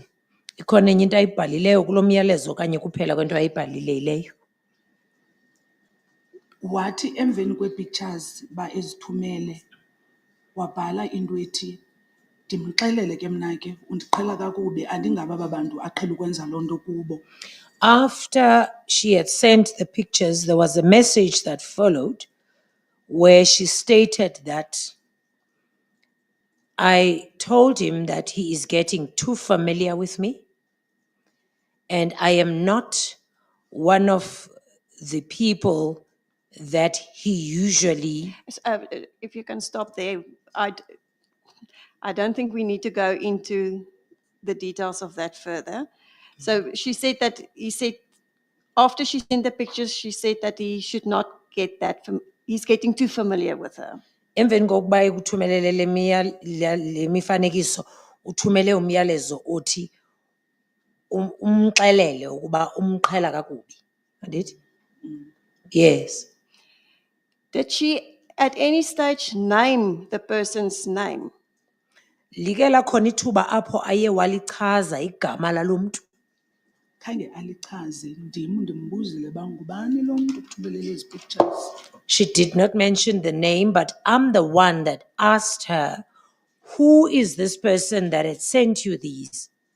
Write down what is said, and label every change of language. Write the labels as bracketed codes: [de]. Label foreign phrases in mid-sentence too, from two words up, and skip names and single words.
[xh] Ikhona enye into ayibhalileyo kulo myalezo okanye kuphela kwento ayibhalileyo? Wathi emveni kwee-pictures ba ezithumele wabhala into ethi ndimxelele ke mna ke undiqhela kakubi andingaba babantu aqhela ukwenza loo nto kubo. [en] After she had sent the pictures, there was a message that followed where she stated that I told him that he is getting too familiar with me, and I am not one of the people that he usually. If you can stop there, I don't think we need to go into the details of that further. So she said that he said, after she sent the pictures, she said that he should not get that, he's getting too familiar with her. [xh] Emveni kokuba ekuthumelele le mifanekiso uthumele umyalezo othi umxelele ukuba umqhela kakubi. Andithi? [en] Yes. Did she at any stage name the person's name? [xh] Like lakhona ithuba apho aye walichaza igama lalo mntu. khange alichaze ndim ndimbuzile uba ngubani lo mntu ukuthumelele ezi pictures. [en] She did not mention the name, but I'm the one that asked her, who is this person that had sent you these?